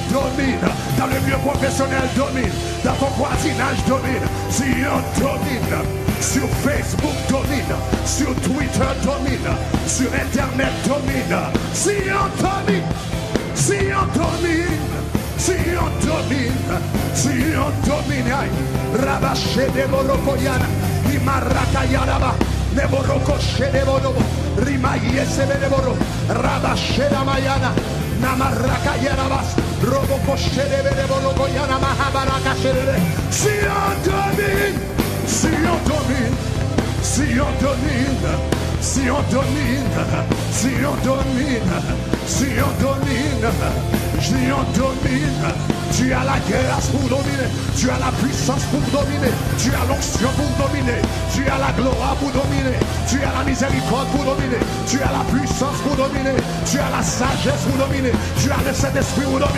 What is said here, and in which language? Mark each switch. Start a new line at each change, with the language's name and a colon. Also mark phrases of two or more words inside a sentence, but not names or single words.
French: domine, dans le milieu professionnel domine, dans ton voisinage domine, si on domine, sur Facebook domine, sur Twitter domine, sur Internet domine, si on domine, si on domine, si on domine, si on domine, Rabaché de Borokoyana, Imarakayaraba, Neboroko Shedeborobo, Rimaye Sebedeboro, Rabasheda Mayana, Namarakayarabas, Roboko Shedeborokoyana, Mahabaraka Shede. Si on domine, si on domine, si on domine, si on domine, si on domine, si on domine, si on domine, tu as la grâce pour dominer, tu as la puissance pour dominer, tu as l'onction pour dominer, tu as la gloire pour dominer, tu as la miséricorde pour dominer, tu as la puissance pour dominer, tu as la sagesse pour dominer, tu as le Saint-Esprit pour dominer.